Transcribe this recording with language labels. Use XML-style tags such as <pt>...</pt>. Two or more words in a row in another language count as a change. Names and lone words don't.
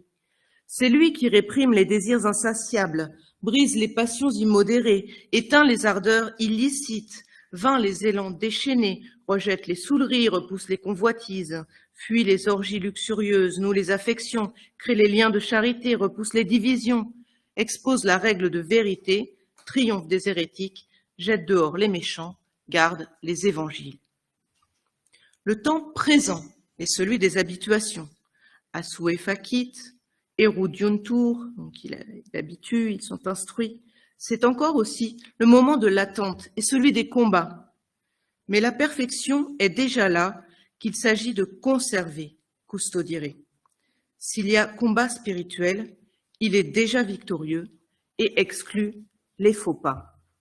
<fr>C'est lui qui réprime les désirs insatiables, brise les passions immodérées, éteint les ardeurs illicites, vainc les élans déchaînés, rejette les saouleries, repousse les convoitises, fuit les orgies luxurieuses, noue les affections, crée les liens de charité, repousse les divisions, expose la règle de vérité, triomphe des hérétiques, jette dehors les méchants, garde les évangiles. Le temps présent est celui des habituations.</fr> <la>Asue facit, erudiuntur,</la> <fr>donc il habitue, ils sont instruits. C'est encore aussi le moment de l'attente et celui des combats. Mais la perfection est déjà là, qu'il s'agit de conserver, custodire. S'il y a combat spirituel, il est déjà victorieux et exclut les faux pas.</fr>